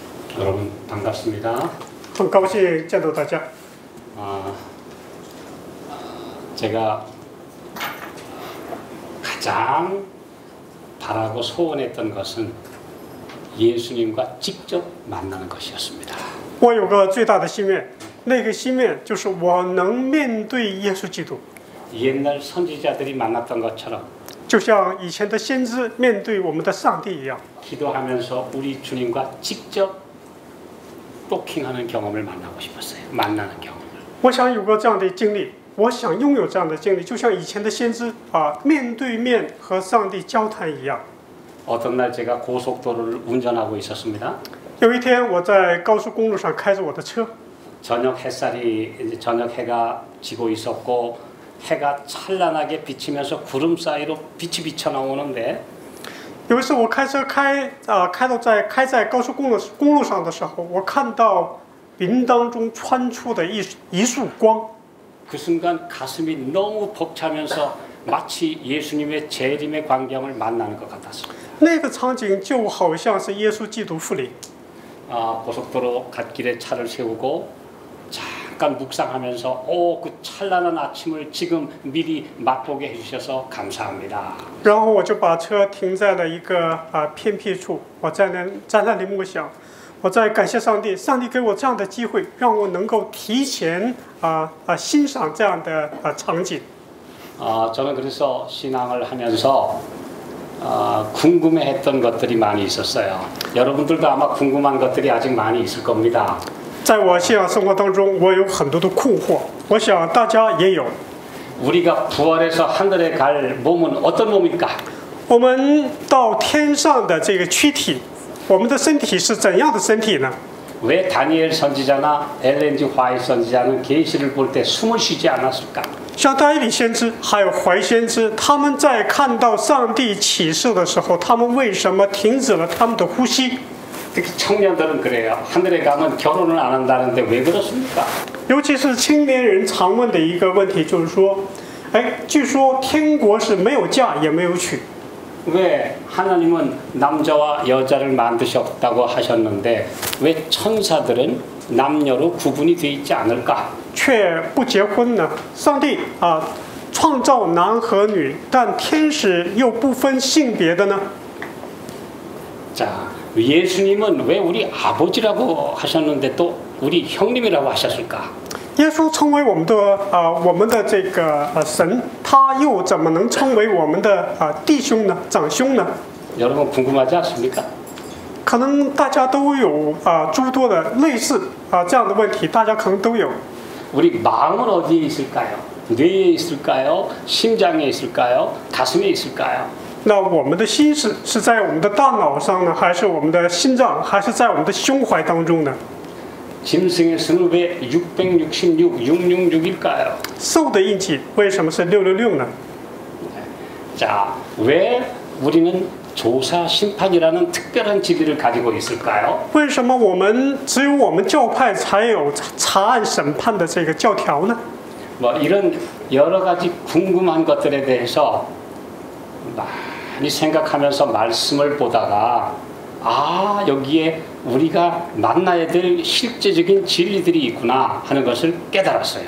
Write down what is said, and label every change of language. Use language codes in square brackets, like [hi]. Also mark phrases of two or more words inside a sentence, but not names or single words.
[ko] 여러분 반갑습니다. [zh] 很高兴见到大家。 [ko] 제가 가장 바라고 소원했던 것은 예수님과 직접 만나는 것이었습니다. [zh] 我有个最大的心愿，那个心愿就是我能面对耶稣基督， [ko] 옛날 선지자들이 만났던 것처럼 [zh] 就像以前的先知面对我们的上帝一样。 [ko] 기도하면서 우리 주님과 직접 토킹하는 경험을 만나고 싶었어요. 만나는 경험을. [zh] 我想有过这样的经历，我想拥有这样的经历，就像以前的先知面对面和上帝交谈一样。 [ko] 어떤 날 제가 고속도로를 운전하고 있었습니다. [zh] 有一天我在高速公路上开着我的车， [ko] 저녁 햇살이 이제 저녁 해가 지고 있었고 해가 찬란하게 비치면서 구름 사이로 빛이 비쳐 나오는데 [zh] 有一次我开车开在高速公路上的时候，我看到云当中穿出的一束光。 [ko] 그 순간 가슴이 너무 벅차면서 마치 예수님의 재림의 광경을 만나는 것 같았습니다. [zh] 那个场景就好像是耶稣基督复临。 [ko] 고속도로 갓길에 차를 세우고 잠깐 묵상하면서 그 찬란한 아침을 지금 미리 맛보게 해주셔서 감사합니다. [zh] 然后我就把车停在了一个偏僻处，我在那里默想，我在感谢上帝，上帝给我这样的机会，让我能够提前欣赏这样的场景。 [ko] 저는 그래서 신앙을 하면서 궁금해했던 것들이 많이 있었어요. 여러분들도 아마 궁금한 것들이 아직 많이 있을 겁니다. [zh] 在我信仰生活当中，我有很多的困惑，我想大家也有。 [ko] 우리가 부활해서 하늘에 갈 몸은 어떤 몸일까? [zh] 我们到天上的这个躯体，我们的身体是怎样的身体呢？ [ko] 왜 다니엘 선지자나 엘렌지 화이트 선지자는 계시를 볼 때 숨을 쉬지 않았을까? [zh] 像但以理先知还有怀先知，他们在看到上帝启示的时候，他们为什么停止了他们的呼吸？ [ko] 특히 청년들은 그래요. 하늘에 가면 결혼을 안 한다는데 왜 그렇습니까? [zh] 尤其是青年人常问的一个问题就是说，据说天国是没有嫁也没有娶， [ko] 왜 하나님은 남자와 여자를 만드셨다고 하셨는데 왜 천사들은 남녀로 구분이 돼 있지 않을까? [zh] 却不结婚呢？上帝创造男和女，但天使又不分性别的呢？ [ko] 자, 예수님은 왜 우리 아버지라고 하셨는데 또 우리 형님이라고 하셨을까? [zh] 耶稣称为我们的这个神，他又怎么能称为我们的弟兄呢、长兄呢？ [ko] 여러분 궁금하지 않습니까? [zh] 可能大家都有诸多的类似这样的问题，大家可能都有。 [ko] 우리 마음은 어디에 있을까요? 뇌에 있을까요? 심장에 있을까요? 가슴에 있을까요? [zh] 那我们的心是在我们的大脑上呢，还是我们的心脏，还是在我们的胸怀当中呢？ [ko] 짐승에서는 왜 666, 666일까요? [zh] 兽的印记为什么是666呢？ [ko] 자, 왜 우리는 조사 심판이라는 특별한 지위를 가지고 있을까요? [zh] 为什么只有我们教派才有查案审判的这个教条呢？ [ko] 뭐 이런 여러 가지 궁금한 것들에 대해서 많이 생각하면서 말씀을 보다가 여기에 우리가 만나야 될 실제적인 진리들이 있구나 하는 것을 깨달았어요.